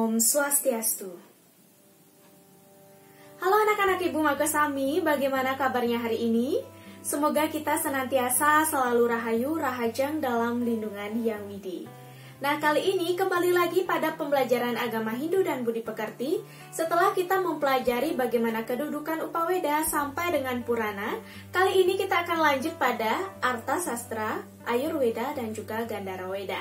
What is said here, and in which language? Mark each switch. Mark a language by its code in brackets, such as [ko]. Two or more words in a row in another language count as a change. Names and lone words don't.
[id] Swastiastu. Halo anak-anak Ibu Magasami, bagaimana kabarnya hari ini? Semoga kita senantiasa selalu rahayu, rahajang dalam lindungan Yang Widi. Nah, kali ini kembali lagi pada pembelajaran agama Hindu dan Budi Pekerti. Setelah kita mempelajari bagaimana kedudukan Upaweda sampai dengan Purana, kali ini kita akan lanjut pada Arta Sastra, Ayurveda, dan juga Gandhara Weda.